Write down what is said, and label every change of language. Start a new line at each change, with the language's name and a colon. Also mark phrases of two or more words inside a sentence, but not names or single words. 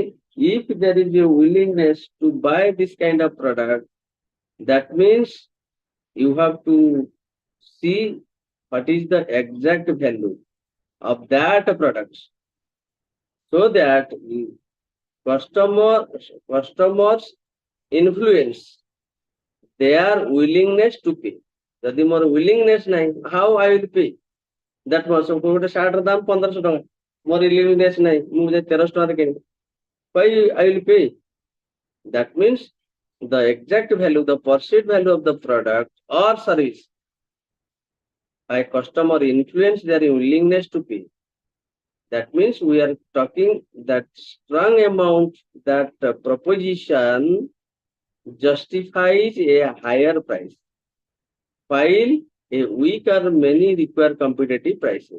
English: If there is a willingness to buy this kind of product, that means you have to see what is the exact value of that product, so that customers influence their willingness to pay.
Odia: ଯଦି ମୋର willingness ନାହିଁ,
English: how I will pay? That was
Odia: ଗୋଟେ ସାର୍ଟର ଦାମ 1500 ଟଙ୍କା, ମୋର willingness ନାହିଁ, ମୁଁ 1300 ଟଙ୍କାରେ କିଣିବି,
English: why I will pay? That means the exact value, the perceived value of the product or service by customer influence their willingness to pay. That means we are talking that strong amount, that proposition justifies a higher price, while a weak or many require competitive pricing.